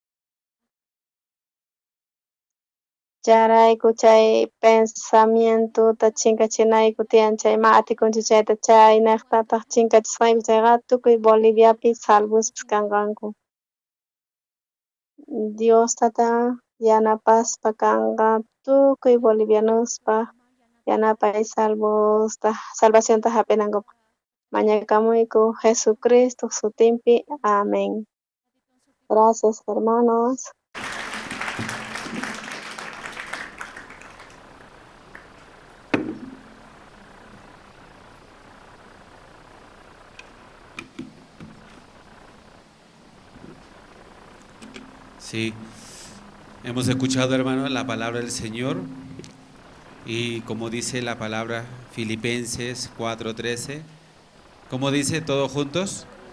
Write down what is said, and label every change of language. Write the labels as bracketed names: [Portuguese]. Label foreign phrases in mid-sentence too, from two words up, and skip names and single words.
[Quechua] charayku chay pensamientuta chinkachinayku tiyan chay ma atikunchu chayta chaynaqtataq chinkachisqayku chayqa tukuy Boliviapi salvospis kanqanku Diostata yanapaspa kanqa tukuy bolivianuspaq yanapay salvacionta hap'inankupaq mañakamuyku Jesucristo sutinpi amén [Spanish] gracias hermanos Sí, hemos escuchado, hermano, la palabra del Señor y como dice la palabra Filipenses 4:13, ¿cómo dice todos juntos?